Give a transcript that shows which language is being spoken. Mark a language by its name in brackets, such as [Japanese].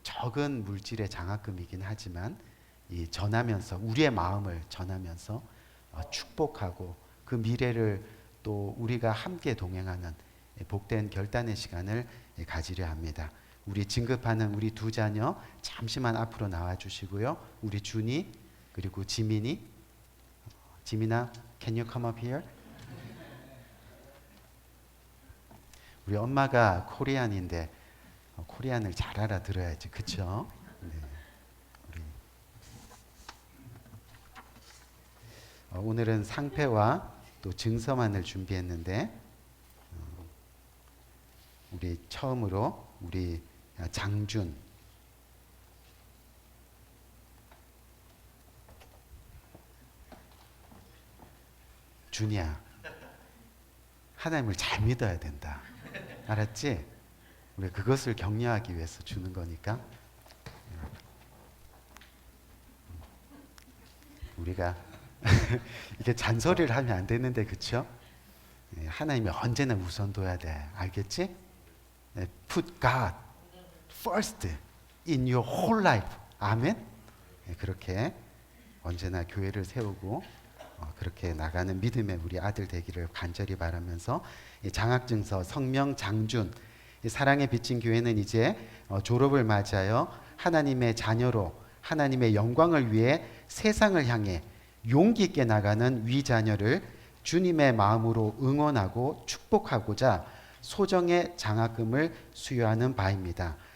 [Korean] 적은 물질의 장학금이긴 하지만 이 전하면서 우리의 마음을 전하면서 축복하고 그 미래를 또 우리가 함께 동행하는 복된 결단의 시간을 가지려 합니다. 우리 진급하는 우리 두 자녀 잠시만 앞으로 나와 주시고요. 우리 준이 그리고 지민아, [English] can you come up here? [Korean] 우리 엄마가 코리안인데 코리안을 잘 알아들어야지, 그렇죠? 네. 오늘은 상패와 또 증서만을 준비했는데 우리 처음으로 우리 장준 준이야, 하나님을 잘 믿어야 된다. 알았지? 우리 그것을 격려하기 위해서 주는 거니까 우리가 이게 잔소리를 하면 안 되는데, 그렇죠? 하나님이 언제나 우선 둬야 돼. 알겠지? [English] Put God first in your whole life. [Korean] 아멘. 그렇게 언제나 교회를 세우고 그렇게 나가는 믿음의 우리 아들 되기를 간절히 바라면서 장학증서 성명 장준 사랑에 비친 교회는 이제 졸업을 맞이하여 하나님의 자녀로 하나님의 영광을 위해 세상을 향해 용기 있게 나가는 위자녀를 주님의 마음으로 응원하고 축복하고자 소정의 장학금을 수여하는 바입니다.